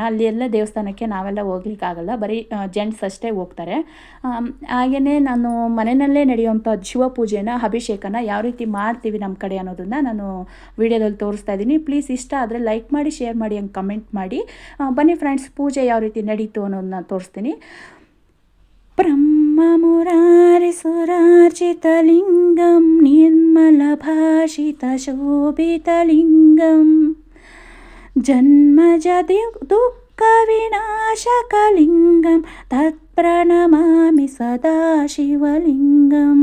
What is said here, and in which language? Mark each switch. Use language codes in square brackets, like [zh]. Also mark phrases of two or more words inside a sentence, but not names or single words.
[kn] ಅಲ್ಲಿ ಎಲ್ಲ ದೇವಸ್ಥಾನಕ್ಕೆ ನಾವೆಲ್ಲ ಹೋಗ್ಲಿಕ್ಕಾಗಲ್ಲ, ಬರೀ ಜೆಂಟ್ಸ್ ಅಷ್ಟೇ ಹೋಗ್ತಾರೆ. ಹಾಗೆಯೇ ನಾನು ಮನೆಯಲ್ಲೇ ನಡೆಯುವಂಥ ಶಿವ ಪೂಜೆನ ಅಭಿಷೇಕನ ಯಾವ ರೀತಿ ಮಾಡ್ತೀವಿ ನಮ್ಮ ಕಡೆ ಅನ್ನೋದನ್ನು ನಾನು ವಿಡಿಯೋದಲ್ಲಿ ತೋರಿಸ್ತಾ ಇದ್ದೀನಿ. ಪ್ಲೀಸ್ ಇಷ್ಟ ಆದರೆ ಲೈಕ್ ಮಾಡಿ, ಶೇರ್ ಮಾಡಿ, ಹಂಗೆ ಕಮೆಂಟ್ ಮಾಡಿ. ಬನ್ನಿ ಫ್ರೆಂಡ್ಸ್, ಪೂಜೆ ಯಾವ ರೀತಿ ನಡೀತು ಅನ್ನೋದನ್ನ ತೋರಿಸ್ತೀನಿ. [sa] ಬ್ರಹ್ಮ ಮುರಾರಿ ಸುರಾರ್ಚಿತಲಿಂಗಂ ನಿರ್ಮಲ ಭಾಷಿತ ಶೋಭಿತಲಿಂಗಂ ಜನ್ಮಜ ದುಃಖ ವಿನಾಶಕಲಿಂಗಂ ತತ್ಪ್ರಣಮಾಮಿ ಸದಾ ಶಿವಲಿಂಗಂ.